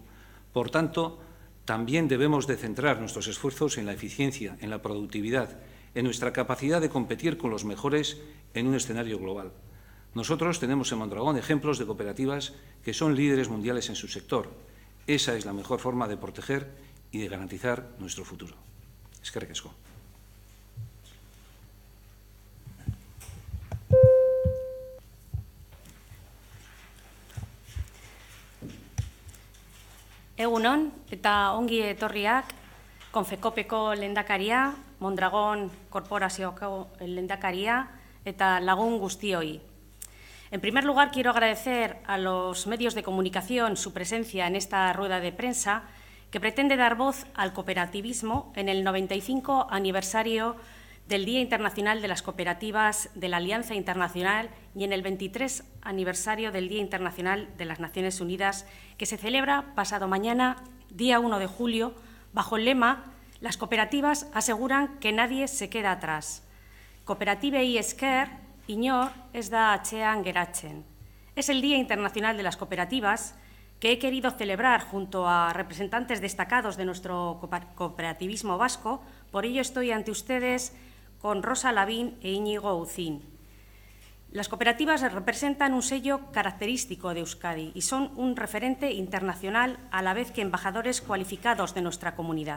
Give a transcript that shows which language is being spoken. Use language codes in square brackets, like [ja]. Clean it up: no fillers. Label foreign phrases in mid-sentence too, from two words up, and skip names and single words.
[es] Por tanto, también debemos de centrar nuestros esfuerzos en la eficiencia, en la productividad, en nuestra capacidad de competir con los mejores en un escenario global. Nosotros tenemos en Mondragón ejemplos de cooperativas que son líderes mundiales en su sector. Esa es la mejor forma de proteger y de garantizar nuestro futuro. [eu] Eskerrik asko. Egunon eta ongi etorriak Konfekopeko lehendakaria, Mondragón Korporazioko lehendakaria eta lagun guztioi. [es] En primer lugar, quiero agradecer a los medios de comunicación su presencia en esta rueda de prensa que pretende dar voz al cooperativismo en el 95 aniversario del Día Internacional de las Cooperativas de la Alianza Internacional y en el 23 aniversario del Día Internacional de las Naciones Unidas, que se celebra pasado mañana, día 1 de julio, bajo el lema «Las cooperativas aseguran que nadie se queda atrás». [eu] Kooperativei esker, inor ez da atzean geratzen. [es] Es el Día Internacional de las Cooperativas que he querido celebrar junto a representantes destacados de nuestro cooperativismo vasco. Por ello estoy ante ustedes con Rosa Lavín e Íñigo Ucín. Las cooperativas representan un sello característico de Euskadi y son un referente internacional a la vez que embajadores cualificados de nuestra comunidad.